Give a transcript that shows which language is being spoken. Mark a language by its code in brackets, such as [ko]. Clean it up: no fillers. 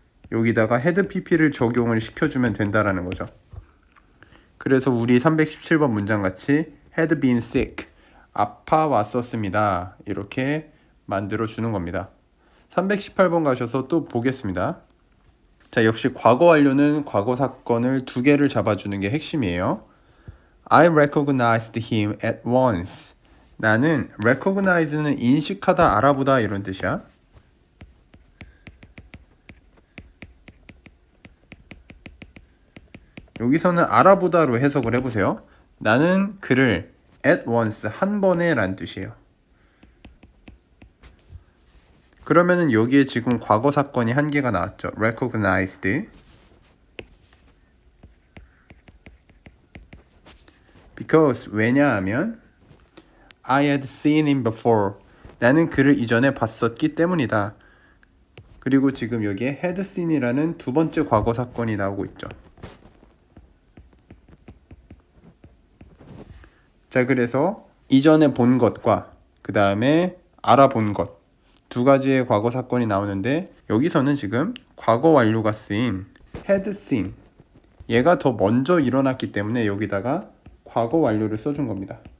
[ko] 여기다가 had pp를 적용을 시켜주면 된다라는 거죠. 그래서 우리 317번 문장 같이 [en] had been sick, [ko] 아파왔었습니다. 이렇게 만들어 주는 겁니다. 318번 가셔서 또 보겠습니다. 자, 역시 과거 완료는 과거 사건을 두 개를 잡아주는 게 핵심이에요. [en] I recognized him at once. [ko] 나는 recognize는 인식하다, 알아보다 이런 뜻이야. 여기서는 알아보다로 해석을 해보세요. 나는 그를 [en] at once, [ko] 한 번에 란 뜻이에요. 그러면은 여기에 지금 과거 사건이 한 개가 나왔죠. [en] recognized. Because, [ko] 왜냐하면 [en] I had seen him before. [ko] 나는 그를 이전에 봤었기 때문이다. 그리고 지금 여기에 had seen이라는 두 번째 과거 사건이 나오고 있죠. 자, 그래서 이전에 본 것과 그 다음에 알아본 것 두 가지의 과거 사건이 나오는데 여기서는 지금 과거 완료가 쓰인 had seen 얘가 더 먼저 일어났기 때문에 여기다가 과거 완료를 써준 겁니다.